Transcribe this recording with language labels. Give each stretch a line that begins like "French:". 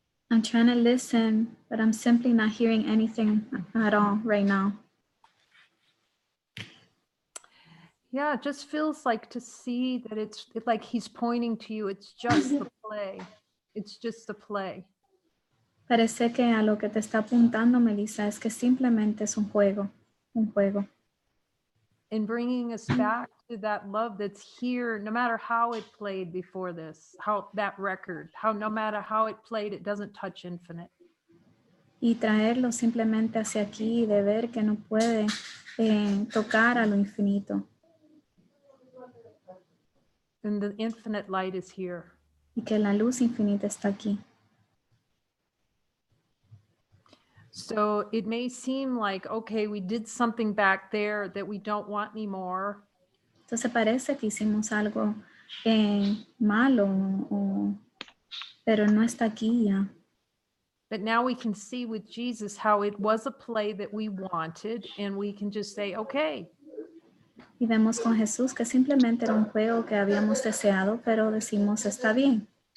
English: I'm trying to listen, but I'm simply not hearing anything at all right now. Yeah, it just feels like to see that it's like he's pointing to you. It's just the play. It's just a play.
Spanish: Parece que a lo que te está apuntando, Melissa, es que simplemente es un juego, un juego.
English: And bringing us back to that love that's here, no matter how it played before this, how that record, how no matter how it played, it doesn't touch infinite.
Spanish: Y traerlo simplemente hacia aquí, de ver que no puede tocar a lo infinito.
English: And the infinite light is here.
Spanish: Y que la luz infinita está aquí.
English: So it may seem like, okay, we did something back there that we don't want anymore.
Spanish: Entonces parece que hicimos algo malo, pero no está aquí ya.
English: But now we can see with Jesus how it was a play that we wanted, and we can just say, okay.
Spanish: Y vemos con Jesús que simplemente era un juego que habíamos deseado, pero decimos está bien.